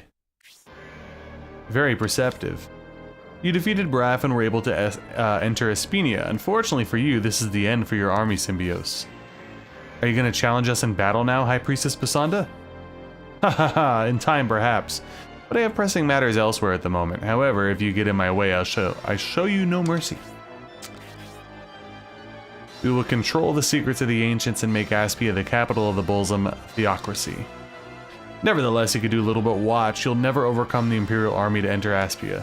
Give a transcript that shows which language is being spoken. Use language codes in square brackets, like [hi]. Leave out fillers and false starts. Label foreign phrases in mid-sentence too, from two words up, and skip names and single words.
[en] Very perceptive. You defeated Braff and were able to enter Espinia. Unfortunately for you, this is the end for your army, Symbios. Are you going to challenge us in battle now, High Priestess Basanda? Ha ha ha, in time perhaps. But I have pressing matters elsewhere at the moment. However, if you get in my way, I show you no mercy. We will control the secrets of the ancients and make Aspia the capital of the Bolzum theocracy. Nevertheless, you could do little but watch. You'll never overcome the Imperial army to enter Aspia.